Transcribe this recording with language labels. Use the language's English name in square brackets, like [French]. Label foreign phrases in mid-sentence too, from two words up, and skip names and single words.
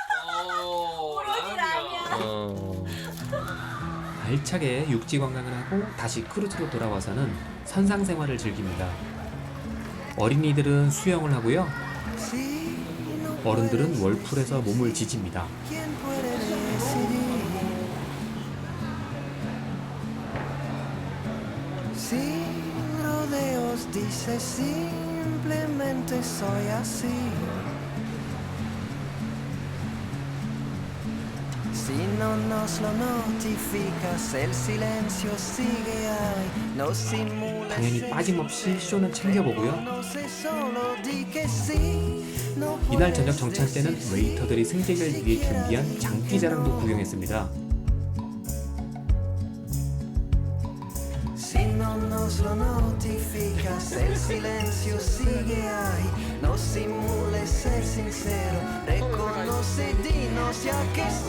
[Korean] 알차게 육지 관광을 하고 다시 크루즈로 돌아와서는 선상 생활을 즐깁니다. 어린이들은 수영을 하고요. 어른들은 월풀에서 몸을 지집니다. [Spanish] Sin rodeos, dice simplemente soy así. Si no nos lo notificas, el silencio sigue ahí. No simules. [Korean] 당연히 빠짐없이 쇼는 챙겨보고요. [Spanish] No sé, solo di que sí. No [Korean] 이날 저녁 [Spanish] puedes [Korean] 정찰 때는 [Spanish] decir [Korean] 웨이터들이 승객을 위해 준비한 장기자랑도 구경했습니다. [Spanish] Si no nos lo notificas, el silencio sigue ahí. No simules ser sincero, reconoce, dinos ya que